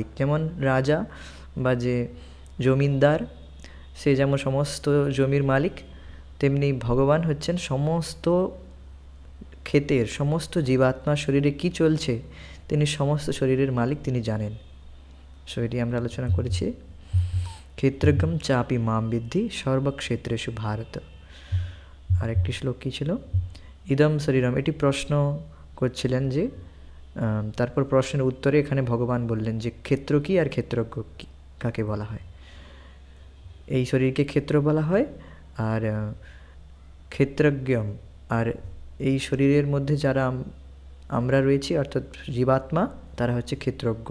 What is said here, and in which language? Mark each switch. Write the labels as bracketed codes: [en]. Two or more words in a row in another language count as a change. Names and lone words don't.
[bn] যেমন রাজা বা যে জমিদার, সে যেমন সমস্ত জমির মালিক, তেমনি ভগবান হচ্ছেন সমস্ত ক্ষেতের, সমস্ত জীবাত্মার শরীরে কি চলছে তিনি সমস্ত শরীরের মালিক, তিনি জানেন। এটি আমরা আলোচনা করেছি। [sa] ক্ষেত্রজ্ঞম চাপি মাম বিদ্ধি সর্বক্ষেত্রেষু ভারত। [bn] আরেকটি শ্লোক কী ছিল? [sa] ইদম শরীরম। [bn] এটি প্রশ্ন করছিলেন যে, তারপর প্রশ্নের উত্তরে এখানে ভগবান বললেন যে ক্ষেত্র কি আর ক্ষেত্রজ্ঞ কাকে বলা হয়। এই শরীরকে ক্ষেত্র বলা হয়, আর ক্ষেত্রজ্ঞম, আর এই শরীরের মধ্যে যারা আমরা রয়েছি অর্থাৎ জীবাত্মা, তারা হচ্ছে ক্ষেত্রজ্ঞ।